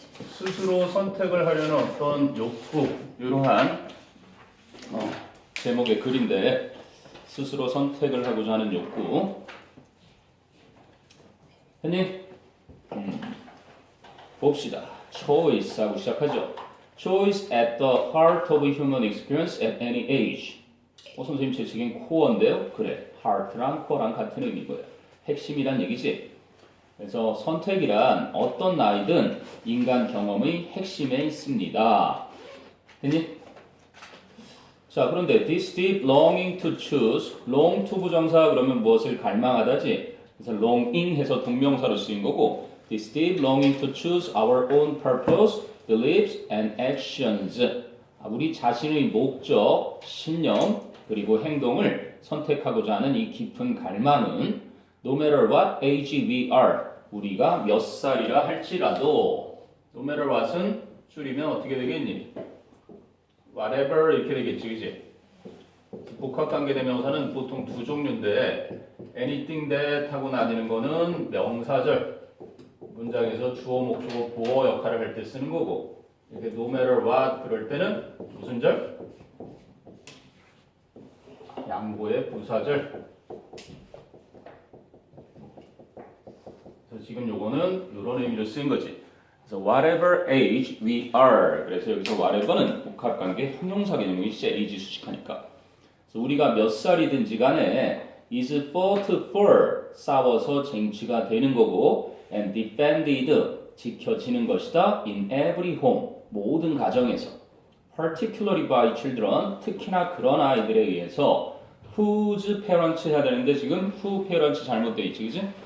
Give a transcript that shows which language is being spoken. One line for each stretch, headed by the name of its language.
Korean: 스스로 선택을 하려는 어떤 욕구, 이러한 제목의 글인데 스스로 선택을 하고자 하는 욕구. 했니? 봅시다. Choice 하고 시작하죠.
English: Choice at the heart of human experience at any age.
Korean: 선생님 제 책엔 코어인데요. 그래, heart랑 core랑 같은 의미고요. 핵심이란 얘기지. 그래서 선택이란 어떤 나이든 인간 경험의 핵심에 있습니다. 됐니? 자, 그런데
English: this deep longing to choose,
Korean: long to 부정사 그러면 무엇을 갈망하다지.
English: 그래서 longing
Korean: 해서 동명사로 쓰인 거고
English: this deep longing to choose our own purpose, beliefs and actions.
Korean: 우리 자신의 목적, 신념 그리고 행동을 선택하고자 하는 이 깊은 갈망은
English: no matter what age we are,
Korean: 우리가 몇 살이라 할지라도 no matter what은 줄이면 어떻게 되겠니? whatever 이렇게 되겠지, 그지? 복합관계대명사는 보통 두 종류인데 anything that 하고 나뉘는 거는 명사절 문장에서 주어, 목적어, 보어 역할을 할 때 쓰는 거고 이렇게
English: no matter what
Korean: 그럴 때는 무슨 절? 양보의 부사절. 그래서 지금 요거는 이런 의미로 쓰인 거지. 그래서
English: whatever age we are.
Korean: 그래서 여기서 whatever는 복합관계 형용사 개념이지 age 수식하니까. 그래서 우리가 몇 살이든지 간에
English: is fought for
Korean: 싸워서 쟁취가 되는 거고
English: and defended
Korean: 지켜지는 것이다
English: in every home
Korean: 모든 가정에서
English: particularly by children
Korean: 특히나 그런 아이들에 의해서
English: whose parents
Korean: 해야 되는데 지금 who parents 잘못되어 있지, 그지?